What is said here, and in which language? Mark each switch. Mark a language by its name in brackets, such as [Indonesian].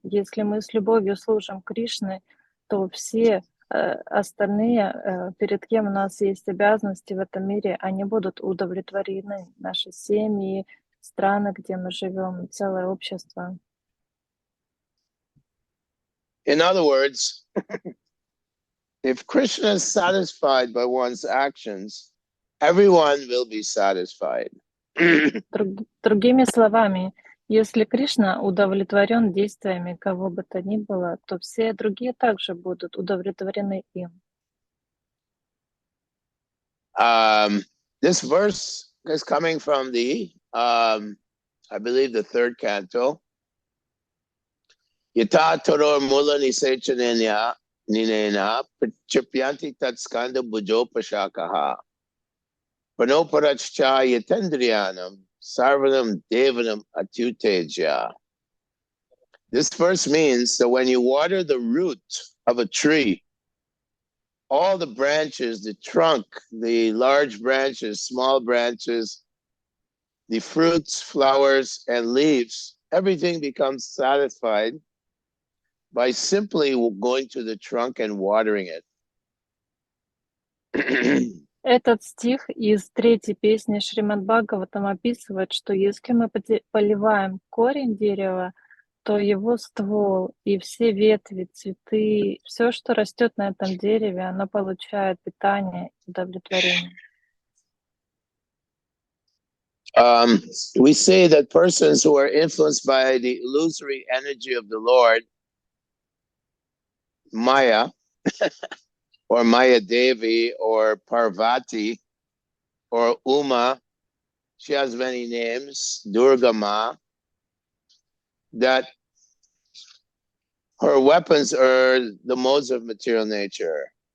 [Russian] Если мы с любовью служим Кришне, то все остальные, перед кем у нас есть обязанности в этом мире, они будут удовлетворены. Наши семьи, страны, где мы живем, целое общество. [English] In other words, if Krishna is satisfied by one's actions, everyone will be satisfied. [Russian] Другими словами, если Кришна удовлетворен действиями кого бы то ни было, то все другие также будут удовлетворены им. [English] This verse is coming from the, I believe, the third canto. [Sanskrit] Yata toror mula nisechanenya ninena prachipyanti tatskanda bujo pashakaha panoparachcha yatendriyanam sarvanam devanam atyuteja. [English] This verse means that when you water the root of a tree, all the branches, the trunk, the large branches, small branches, the fruits, flowers, and leaves, everything becomes satisfied by simply going to the trunk and watering it. [Russian] Этот стих из третьей песни Шримад-Бхагаватам описывает, что если мы поливаем корень дерева, то его ствол и все ветви, цветы, все, что растет на этом дереве, оно получает питание и удовлетворение. [English] We say that persons who are influenced by the illusory energy of the Lord, Maya, or Maya Devi, or Parvati, or Uma, she has many names, Durga Ma, that her weapons are the modes of material nature.